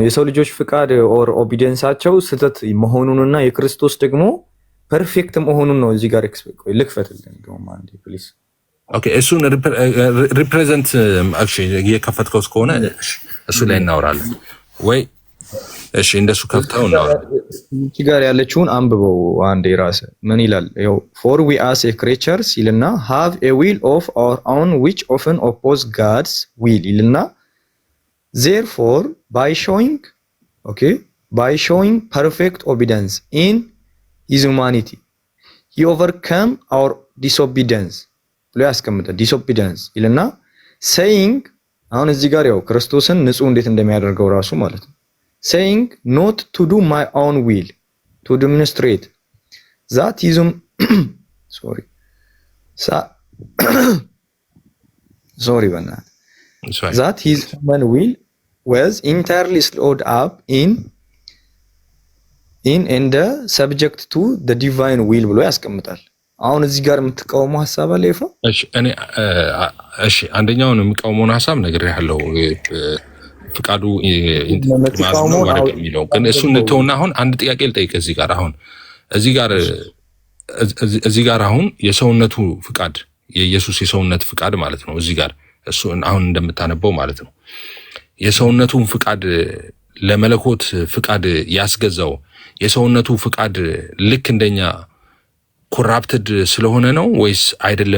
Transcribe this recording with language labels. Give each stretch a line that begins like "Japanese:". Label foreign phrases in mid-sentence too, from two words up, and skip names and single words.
Amharic: የሰው ልጆች ፍቃድ ኦር ኦቢዲየንሳቸው ስህተት መሆኑንና የክርስቶስ ደግሞ ፐርፌክት መሆኑን ነው እዚህ ጋር ልክፈትልን እንደውም አንዴ ፕሊዝ። ኦኬ እሱን
English: represent actually
Amharic: እየከፈትከው እስከሆነ እሱ ላይ እናወራለን ወይ? እሺ እንደሱ ከፍተው እናወራለን። እዚህ ጋር ያለችውን አንብበው አንዴ ራስ ምን ይላል?
English: ያው for we as a creatures ይልና have a will of our own which often oppose God's will ይልና therefore by showing perfect obedience in his humanity he overcame our disobedience
Amharic: ብሎ ያስቀምጣል።
English: disobedience ይልና saying
Amharic: አሁን እዚህ ጋር ያው ክርስቶስን ንጹህ እንዴት እንደሚያደርገው ራሱ ማለት ነው
English: saying not to do my own will to demonstrate that his that his human will was entirely slowed up in and subject to the divine will
Amharic: ብሎ ያስቀምጣል። አሁን እዚህ ጋር የምትቃወመው ሐሳብ አለ ይፋ? እሺ አንደኛውን የምቃወመውን ሐሳብ ነግሬሃለሁ። ፍቃዱ ማዝነው ማለት የሚለው ግን እሱን ተውና አሁን አንድ ጥያቄ ልጠይቅ። እዚህ ጋር አሁን የሰውነቱ ፍቃድ የኢየሱስ የሰውነት ፍቃድ ማለት ነው። እዚህ ጋር እሱ አሁን እንደምታነበው ማለት ነው የሰውነቱን ፍቃድ ለመለኮት ፍቃድ ያስገዛው የሰውነቱ ፍቃድ ልክ እንደኛ ኮራፕትድ ስለሆነ ነው ወይስ አይደለም?